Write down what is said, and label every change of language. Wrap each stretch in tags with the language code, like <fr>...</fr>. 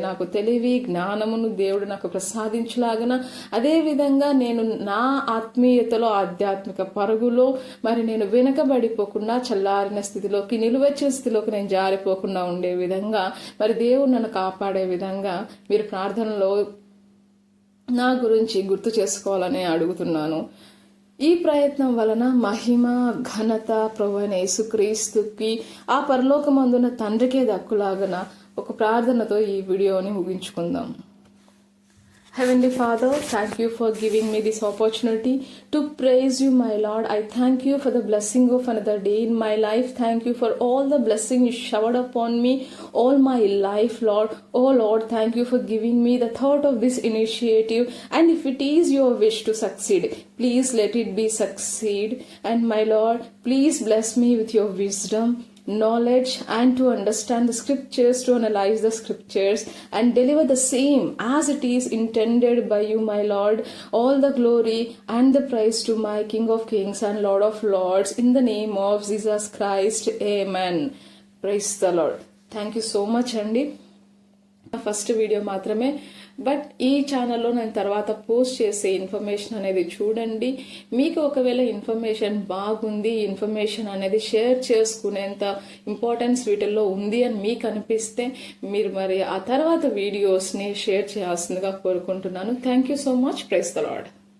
<te>నాకు తెలివి జ్ఞానమును దేవుడు నాకు ప్రసాదించలాగన, అదేవిధంగా నేను నా ఆత్మీయతలో ఆధ్యాత్మిక పరుగులో మరి నేను వెనకబడిపోకుండా చల్లారిన స్థితిలోకి, నిలువెచ్చిన స్థితిలోకి నేను జారిపోకుండా ఉండే విధంగా మరి దేవుడు నన్ను కాపాడే విధంగా మీరు ప్రార్థనలో నా గురించి గుర్తు చేసుకోవాలని అడుగుతున్నాను. ఈ ప్రయత్నం వలన మహిమ ఘనత ప్రభువైన యేసుక్రీస్తుకి ఆ పరలోకమందున తండ్రికే దక్కులాగన ఒక ప్రార్థనతో ఈ వీడియోని ముగించుకుందాం.</te> <en>Heavenly Father, thank you for giving me this opportunity to praise you, my Lord. I thank you for the blessing of another day in my life. Thank you for all the blessing you showered upon me all my life, Lord. Oh Lord, thank you for giving me the thought of this initiative. And if it is your wish to succeed, please let it be succeed. And my Lord, please bless me with your wisdom, knowledge, and to understand the scriptures, to analyze the scriptures and deliver the same as it is intended by you, my Lord. All the glory and the praise to my King of Kings and Lord of Lords, in the name of Jesus Christ. Amen. Praise the Lord. Thank you so much అండి.</en> <te>First video మాత్రమే, but ఈ ఛానల్లో నేను తర్వాత post చేసే information అనేది చూడండి. మీకు ఒకవేళ ఇన్ఫర్మేషన్ బాగుంది, ఇన్ఫర్మేషన్ అనేది షేర్ చేసుకునేంత ఇంపార్టెన్స్ వీటిల్లో ఉంది అని మీకు అనిపిస్తే మీరు మరి ఆ తర్వాత వీడియోస్ని షేర్ చేయాల్సిందిగా కోరుకుంటున్నాను.</te> <en>Thank you so much. Praise the Lord.</en>